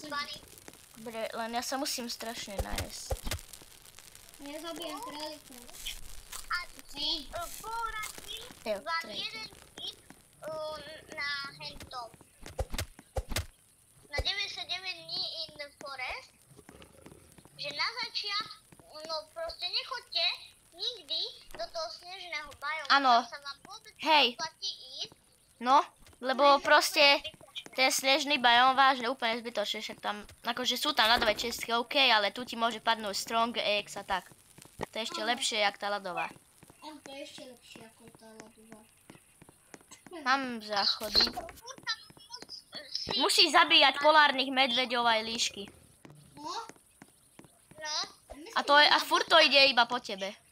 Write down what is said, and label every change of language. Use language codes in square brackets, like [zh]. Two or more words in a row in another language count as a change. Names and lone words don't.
[sk] Dobre, len ja sa musím strašne najesť. Ja zabijem králika. A poradím Jo, vám tretí. jeden tip na hentom. Na 99 dní [en] in the forest, [sk] že na začiatku, no proste nechoďte nikdy do toho snežného biomu. Áno. Tam sa vám vôbec Hej. neplatí ísť. No, lebo proste ten snežný bajom vážne úplne zbytočne, však tam, akože sú tam ľadové čestky, OK, ale tu ti môže padnúť [en] strong eggs [sk] a tak. To je ešte lepšie, jak tá ľadová. On to je ešte lepšie ako tá ľadová. Mám záchody. Furt tam si, Musíš zabíjať polárnych medveďov aj líšky. No, no, A furt to ide iba po tebe.